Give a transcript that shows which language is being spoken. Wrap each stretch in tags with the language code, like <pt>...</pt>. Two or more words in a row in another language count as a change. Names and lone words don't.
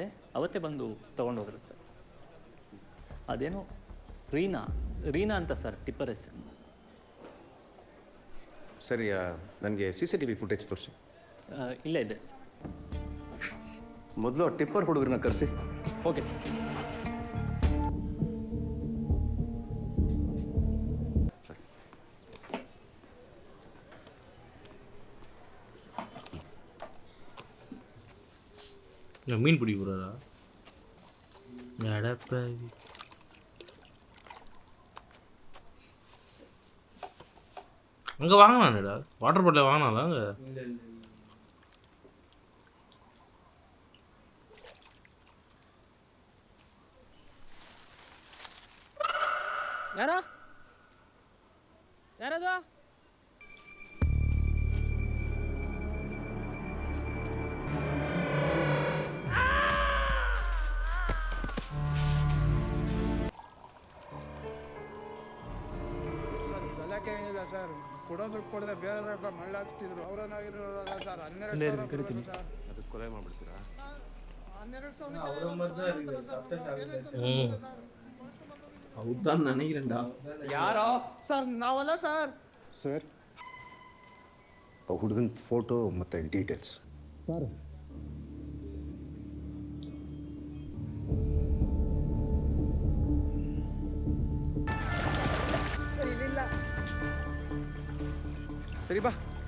<kn>ಅವತ್ತೇ ಬಂದು ತೊಗೊಂಡೋದ್ರು ಸರ್. ಅದೇನೋ ರೀನಾ ಅಂತ ಸರ್, ಟಿಪ್ಪರ್ ಹೆಸರು. ಸರಿ, ನನಗೆ</kn> <en>CCTV footage</en> <kn>ತೋರಿಸಿ. ಇಲ್ಲೇ ಇದೆ ಸರ್. ಮೊದಲು ಟಿಪ್ಪರ್ ಹುಡುಗರನ್ನ ಕರೆಸಿ. ಓಕೆ ಸರ್.</kn> <ta>மீன் பிடிக்க போகிறாரா? எடப்பாவி. அங்கே வாங்கினான்டா,</ta> <en>water bottle</en> <ta>வாங்கினால அங்கே.</ta> <kn>ಯಾರದು? ಸರ್, ಗಲಾಟೆ ಏನಿಲ್ಲ ಸರ್. ಕೊಡೋದು ಕೊಡದೆ ಬೇರೆ ಮಳ್ಳಾಕ್ಸ್ತಿದ್ರು. ಅವರನ್ನಾಗಿರೋಲ್ಲ ಸರ್. 12,000 ಸರ್. ಅದಕ್ಕೆ ಕೊಲೆ ಮಾಡ್ಬಿಡ್ತೀರಾ? 12,000</kn> <ta>அவரை மாதிரி தான் இருக்குது. சப்டஸ் ஆகுது சார். ಹೌದಾன்னு நினைக்கிறேன்டா.</ta> <kn>ಯಾರೋ ಸರ್? ನಾವಲ್ಲ ಸರ್. ಸರ್, ಆ ಹುಡುಗನ ಫೋಟೋ ಮತ್ತು ಡೀಟೇಲ್ಸ್. ಸರ್, ಸರಿ, ಬಾ.</kn>